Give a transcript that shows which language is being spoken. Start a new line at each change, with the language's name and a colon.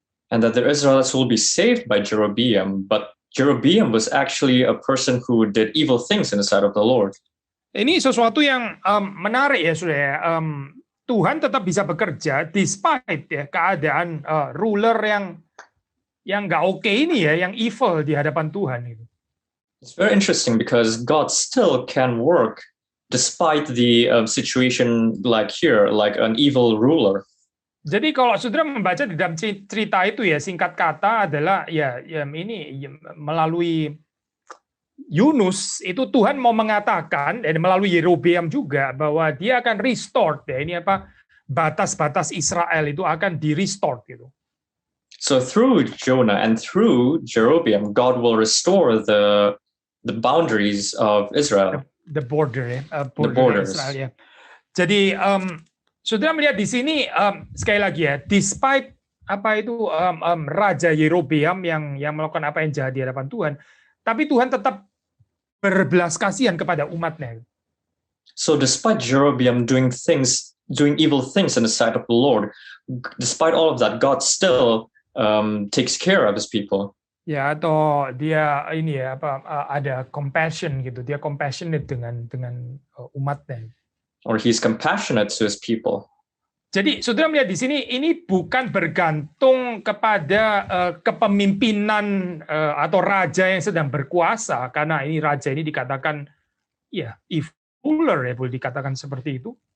English: And that the Israelites will be saved by Jeroboam, but Jeroboam was actually a person who did evil things in the sight of the Lord.
Indonesian: Ini sesuatu yang menarik ya saudara. Tuhan tetap bisa bekerja despite ya keadaan ruler yang nggak oke ini ya, yang evil di hadapan Tuhan itu.
English: It's very interesting because God still can work despite the situation like here, like an evil ruler.
Indonesian: Jadi kalau saudara membaca di dalam cerita itu ya, singkat kata adalah ya ini melalui Yunus itu Tuhan mau mengatakan dan melalui Yerobeam juga bahwa dia akan restore ya, ini apa batas-batas Israel itu akan di-restore gitu.
English: So through Jonah and through Jeroboam, God will restore the boundaries of Israel. The border ya, The borders.
Indonesian: Israel ya. Jadi saudara melihat di sini sekali lagi ya, despite apa itu Raja Yerobeam yang melakukan apa yang jahat di hadapan Tuhan, tapi Tuhan tetap berbelas kasihan kepada umatnya.
English: So despite Jeroboam doing evil things in the sight of the Lord, despite all of that, God still takes care of his people.
Indonesian: Ya, atau dia ini ya ada compassion gitu, dia compassionate dengan umatnya.
English: Or he's compassionate to his people.
Indonesian: Jadi saudara melihat di sini ini bukan bergantung kepada kepemimpinan atau raja yang sedang berkuasa, karena ini raja ini dikatakan ya
English: evil ruler
Indonesian: ya, boleh dikatakan seperti itu.